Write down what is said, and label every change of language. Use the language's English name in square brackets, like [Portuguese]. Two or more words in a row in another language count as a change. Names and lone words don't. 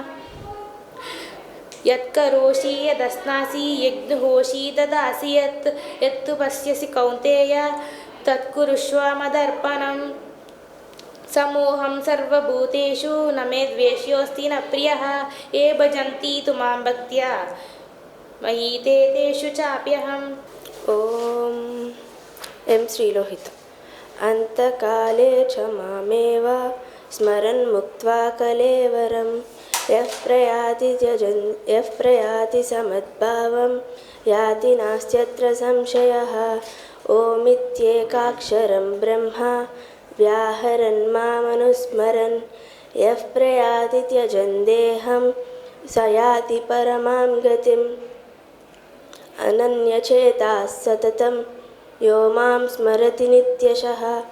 [Sanskrit] यत्करोषि यदश्नासि यज्ञहोषि ददासि यत्तु पश्यसि कौन्तेय तत्कुरुष्व मदर्पणम् समोहं सर्वभूतेषु न मे द्वेष्योऽस्ति न प्रियः ये भजन्ति तु मां भक्त्या मयि ते तेषु चाप्यहम्। ఓం ఎం శ్రీలోహిత అంతకాలే చ మామేవ స్మరన్ ముక్త్వా కలేవరం యః ప్రయాతి సమద్భావం యాతి నాస్త్యత్ర సంశయః ఓమిత్యేకాక్షరం బ్రహ్మ వ్యాహరన్ మామనుస్మరన్ యః ప్రయాతి త్యజన్ దేహం స యాతి పరమాం గతిం అనన్యచేతాः సతతం యో మాం స్మరతి నిత్యశః